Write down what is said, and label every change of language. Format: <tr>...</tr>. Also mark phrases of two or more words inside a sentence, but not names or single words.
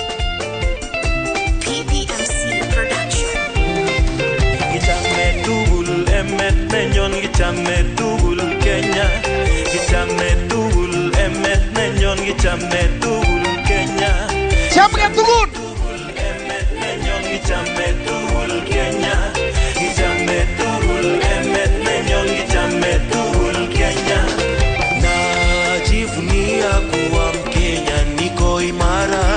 <en>PPMC Production.</en> <kln>Gichame tugul emet nenyon, gichame tugul Kenya. Gichame tugul emet nenyon, gichame tugul Kenya. Chamge tugul emet nenyon, gichame tugul Kenya. Gichame tugul emet nenyon, gichame tugul Kenya.</kln> <sw>Najivunia kuwa Mkenya, niko imara.</sw>